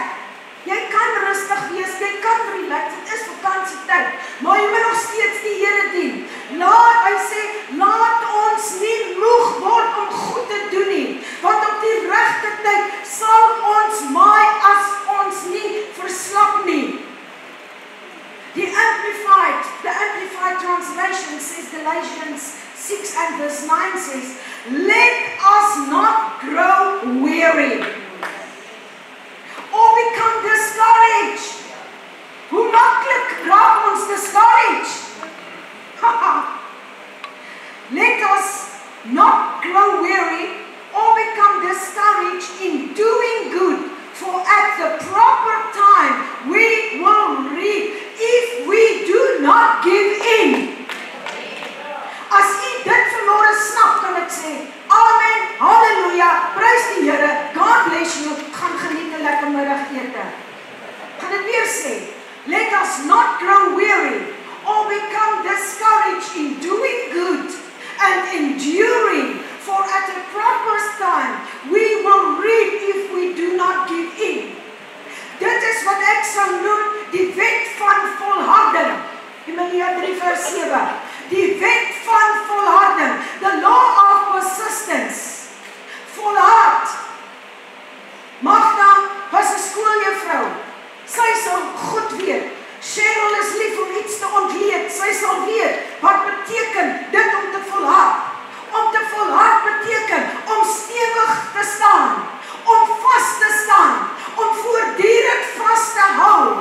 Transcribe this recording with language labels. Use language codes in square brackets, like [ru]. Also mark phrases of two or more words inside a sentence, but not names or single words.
[af] Jy kan rustig wees, jy kan relax, dit is vakansietyd, maar jy moet nog steeds die Here dien. Hy sê, laat ons nie moeg word om goed te doen nie, want op die regte tyd sal ons maai as ons nie verslap nie. [en] The Amplified Translation says, Galatians 6 and verse 9 says, let us not grow weary or become discouraged. [af] Hoe maklik raak ons discouraged? [en] Let us not grow weary or become discouraged in doing good, for at the proper time we will reap if we do not give in. [af] As U dit vanmôre snap, kan ek sê, amen, halleluja, prys die Here, [en] God bless you, [af] gaan geniet 'n lekker middagete. Gaan dit weer sê, [en] let us not grow weary or become discouraged in doing good and enduring, for at the proper time we will reap if we do not give in. [af] Dit is wat ek sal noem die wet van volharding. Hebreë 3 vers 7. Die wet van volharding, [en] the law of persistence. [af] Volhard. Magda was 'n skooljuffrou. Sy sal goed weet. Cheryl is lief om iets te ontleed. Sy sal weet wat beteken dit om te volhard. Om te volhard beteken om stewig te staan, om vas te staan, om voortdurend vas te hou.